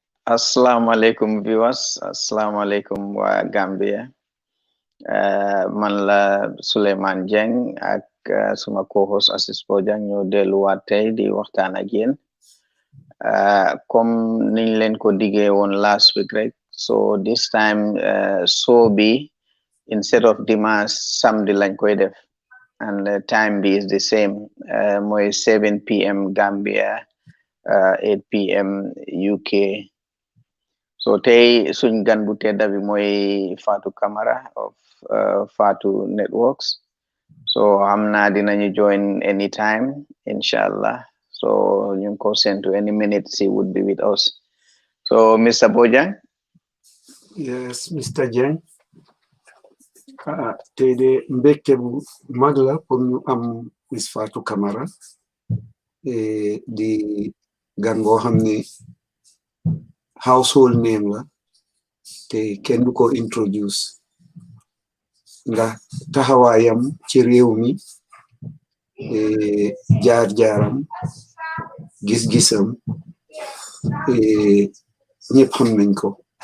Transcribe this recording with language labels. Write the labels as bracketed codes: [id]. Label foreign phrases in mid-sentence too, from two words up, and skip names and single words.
[ar] Assalamu alaikum viewers, assalamu alaikum wa Gambia. [wo] Man la Sulayman Jeng ak suma co-host Aziz Bojang ñoo delluwaat tey di waxtaan ak yéen comme niñ leen ko diggee woon [en] last week [wo] rek. [en] So this time show bi instead of [fr] dimanche samedi [wo] lañ koy def, [en] and time bi is the same, [wo] mooy 7 p.m. [en] Gambia, 8 p.m. UK. [wo] So tey suñ gan bu tedda bi mooy Fatu Camara of Fatu Networks. So xam naa dinañu join anytime, inshallah. [en] So [wo] ñu ko [en] send to any minute he would be with us. So Mr. Bojang. Yes, Mr. Jeng. [wo] Tey de mbégte bu mag la pour ñu am Miss Fatu Camara di gan boo xam ne household name la te kenn du ko introduce ndax taxawaayam ci réew mi, jaar-jaaram, gis-gisam ñëpp xam nañ ko.